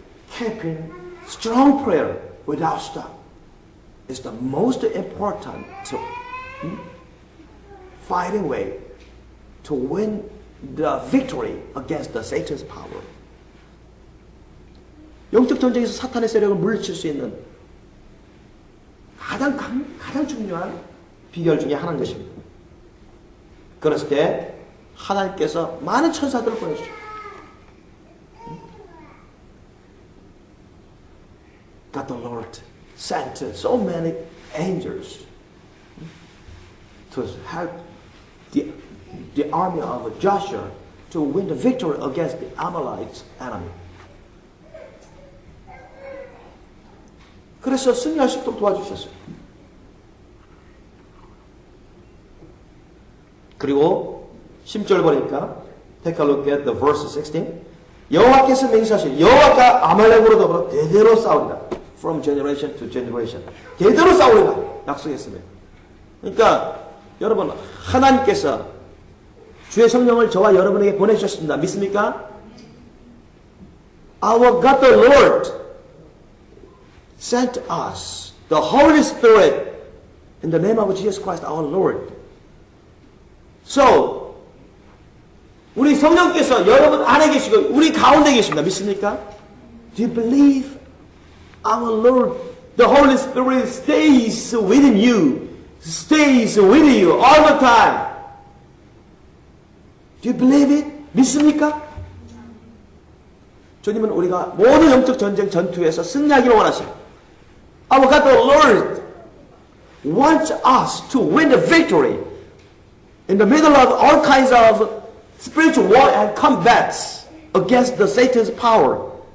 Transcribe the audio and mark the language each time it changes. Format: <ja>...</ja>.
<en>Keeping strong prayer without stop is the most important fighting way to win the victory against the Satan's power.</en> <ko>영적 전쟁에서 사탄의 세력을 물리칠 수 있는 가장 중요한 비결 중에 하나인 것입니다. 그랬을 때 하나님께서 많은 천사들을 보내주죠.</ko> <en>God the Lord sent so many angels to help the army of Joshua to win the victory against the Amalek's enemy.</en> <ko>그래서 승리할 수 있도록 도와주셨어요. 그리고 10절 보니까</ko> <en>take a look at the verse 16.</en> <ko>여호와께서 맹세하신 여호와가 아말렉으로 더불어 대대로 싸우리라.</ko> <en>From generation to generation.</en> <ko>대대로 싸우리라 약속했습니다. 그러니까 여러분 하나님께서 주의 성령을 저와 여러분에게 보내주셨습니다. 믿습니까?</ko> <en>Our God the Lord sent us the Holy Spirit in the name of Jesus Christ our Lord.</en> <ko>So 우리 성령께서 여러분 안에 계시고 우리 가운데 계십니다. 믿습니까?</ko> <en>Do you believe our Lord, the Holy Spirit stays within you, stays with you all the time? Do you believe it?</en> <ko>믿습니까? 주님은 우리가 모든 영적 전쟁 전투에서 승리하기를 원하십니다.</ko> <en>Our God, the Lord, wants us to win the victory in the middle of all kinds of spiritual war and combats against the Satan's power.</en>